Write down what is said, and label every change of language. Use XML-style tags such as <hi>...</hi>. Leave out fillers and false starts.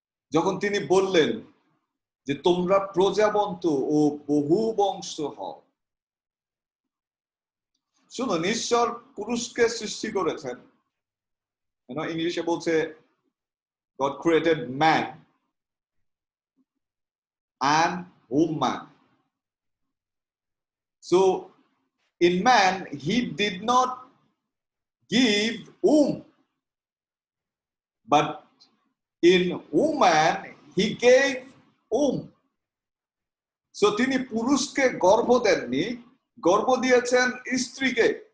<bn>যখন তিনি বললেন যে তোমরা প্রজাবন্ত ও বহু বংশ হও। শুনুন, ঈশ্বর পুরুষকে সৃষ্টি করেছেন, ইংলিশে বলছে</bn> <en>God created man and woman. So in man he did not give womb, but in woman he gave womb.</en> <bn>So তিনি পুরুষকে গর্ভ দেননি, গর্ভ দিয়েছেন স্ত্রীকে।</bn>